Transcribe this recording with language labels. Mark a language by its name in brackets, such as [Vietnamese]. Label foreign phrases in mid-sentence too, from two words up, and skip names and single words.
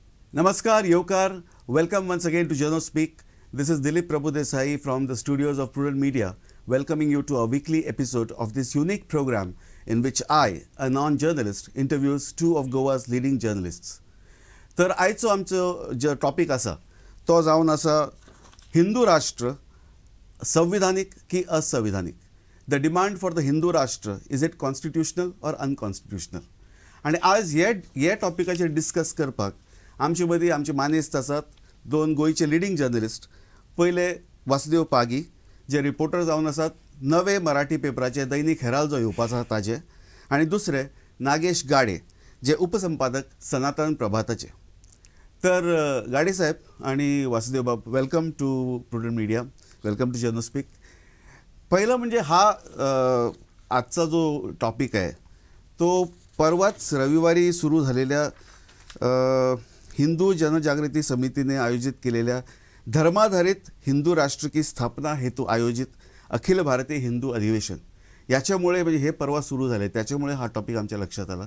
[Konkani] Namaskar, Yokar. [English] Welcome once again to Journal Speak. This is Dilip Prabhudesai from the studios of Prudent Media, welcoming you to a weekly episode of this unique program in which I, a non-journalist, interviews two of Goa's leading journalists. [Konkani] तर आयचो आमचो जो टॉपिक आसा तो जावन आसा हिंदू राष्ट्र संविधानिक की असंविधानिक. [English] The demand for the Hindu Rashtra is it constitutional or unconstitutional. [Konkani] आणि आज हे टॉपिकाचेर डिस्कस करपाक आमचे मदीं आमचे मानेस्त आसात दोन गोंयचे [English] leading journalist. [Konkani] पयले वासुदेव पागी जे रिपोर्टर जावन आसात नवे मराठी पेपराचे दैनीक हेराल्ड जो येवपाचो आसा ताजे, आनी दुसरे नागेश गाडे जे उपसंपादक सनातन प्रभाताचे. तर गाडे साहेब आणि वासुदेव बाब, [English] welcome to Prudent Media, welcome to Journal Speak. [Marathi] पहिलं म्हणजे हा आजचा जो टॉपिक आहे तो परवाच रविवारी सुरू झालेल्या हिंदू जनजागृती समितीने आयोजित केलेल्या धर्माधारित हिंदू राष्ट्र की स्थापना हेतू आयोजित अखिल भारतीय हिंदू अधिवेशन याच्यामुळे, म्हणजे हे परवा सुरू झाले त्याच्यामुळे हा टॉपिक आमच्या लक्षात आला.